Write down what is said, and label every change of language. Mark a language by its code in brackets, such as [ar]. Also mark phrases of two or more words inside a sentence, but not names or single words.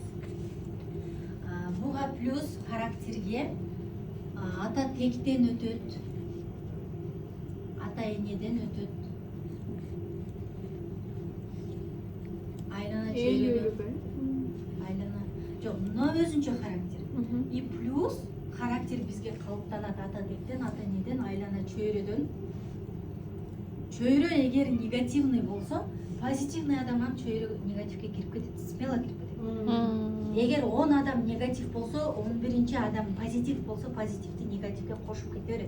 [ky] Буга плюс характерге ата тектен өтөт, ата энеден өтөт. Айлана чөйрөдөн. Айлана жок, мына өзүнчө характер. И плюс характер бизге калыптанат ата тектен, ата энеден, айлана чөйрөдөн. Чөйрө эгер негативный болсо, позитивный адамдан чөйрө негативге кирип кетет, смело кирип кетет. Эгер 10 адам негатив болсо, 11-чи адам позитив болсо, позитивди негативге кошуп кете берет.